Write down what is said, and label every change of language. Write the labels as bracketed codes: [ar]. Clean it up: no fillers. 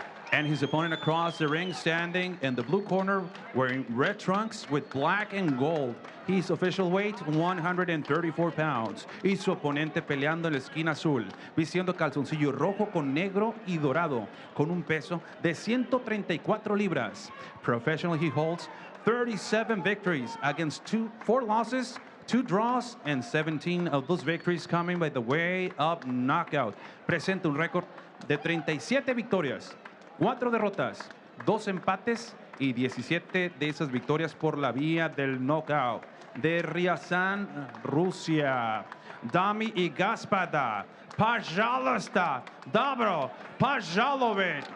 [en] And his opponent across the ring, standing in the blue corner, wearing red trunks with black and gold. His official weight, 134 pounds. [es] Y su oponente peleando en la esquina azul, vistiendo calzoncillo rojo con negro y dorado, con un peso de 134 libras. [en] Professionally, he holds 37 victories against 4 losses, 2 draws, and 17 of those victories coming by the way of knockout. [es] Presenta un récord de 37 victorias, 4 derrotas, 2 empates y 17 de esas victorias por la vía del knockout. [ru] De Ryazan, Rusia, Dami y Gaspada, Pajalosta, Dobro, Pajalovic.